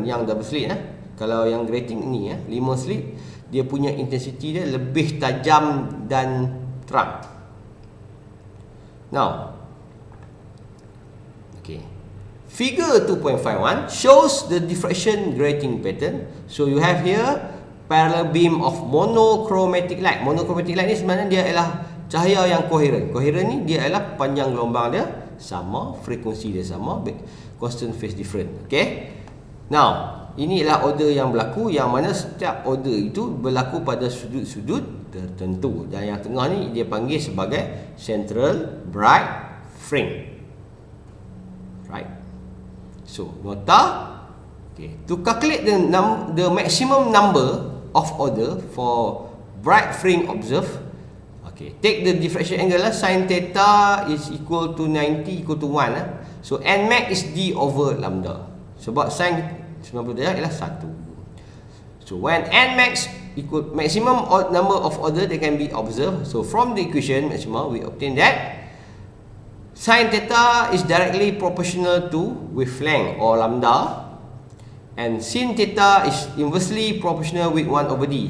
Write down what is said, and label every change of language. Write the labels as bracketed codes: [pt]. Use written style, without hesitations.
[ms] Yang double slit kalau yang grating ni 5 slit, dia punya intensity dia lebih tajam dan terang. [en] Now, okay, figure 2.51 shows the diffraction grating pattern. So you have here parallel beam of monochromatic light. [ms] Monochromatic light ni sebenarnya dia ialah cahaya yang koheren. Koheren ni dia ialah panjang gelombang dia sama, frekuensi dia sama, [en] constant phase different. Okay. [ms] Now, ini ialah order yang berlaku, yang mana setiap order itu berlaku pada sudut-sudut tertentu. Dan yang tengah ni dia panggil sebagai [en] central bright fringe. Right. So, nota. Okay. To calculate the maximum number of order for bright fringe observed. Okay. Take the diffraction angle sin theta is equal to 90 equal to 1 So n max is d over lambda. [ms] Sebab sin 90 derajat ialah 1. [en] So when n max equal maximum number of order that can be observed. So from the equation maximum we obtain that sin theta is directly proportional to wavelength or lambda, and sin theta is inversely proportional with 1 over d.